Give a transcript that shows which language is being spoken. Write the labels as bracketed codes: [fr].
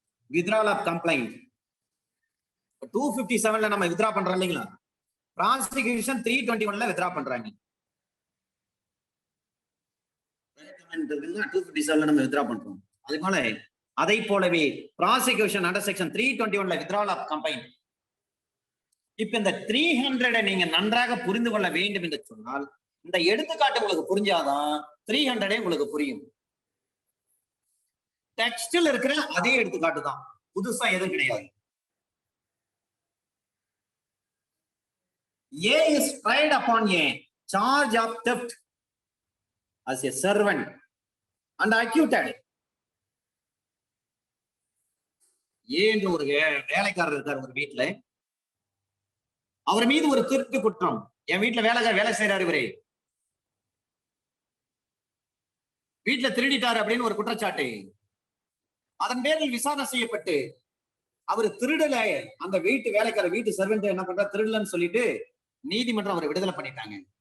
[ta] withdrawal of complaint 257 ல நம்ம withdraw பண்றோம் இல்லீங்களா? prosecution 321 ல withdraw பண்றாங்க. 257 ல நம்ம withdraw பண்றோம். அதை போலவே prosecution under section 321 ல withdrawal of complaint. இப்ப இந்த 300 நீங்க நன்றாக புரிந்து கொள்ள வேண்டும் என்று சொன்னால் இந்த எடுத்துக்காட்டு உங்களுக்கு புரிஞ்சாதான் 300 உங்களுக்கு புரியும். டெக்ஸ்டில் இருக்கிற அதே எடுத்துக்காட்டு தான், புதுசா எதுவும் கிடையாது. [en] A is tried upon a charge of theft as a servant and acquitted. [ta] A என்ற ஒரு வேலைக்காரர் இருக்கார் ஒரு வீட்டுல, அவர் மீது ஒரு திருட்டு குற்றம். என் வீட்டுல வேலை செய்யறாரு, இவரே வீட்டுல திருடிட்டாரு அப்படின்னு ஒரு குற்றச்சாட்டு. அதன் பேரில் விசாரணை செய்யப்பட்டு அவர் திருடல, அந்த வீட்டு வேலைக்காரர் வீட்டு சர்வெண்ட் என்ன பண்ற திருடலன்னு சொல்லிட்டு நீதிமன்றம் அவரை விடுதலை பண்ணிட்டாங்க.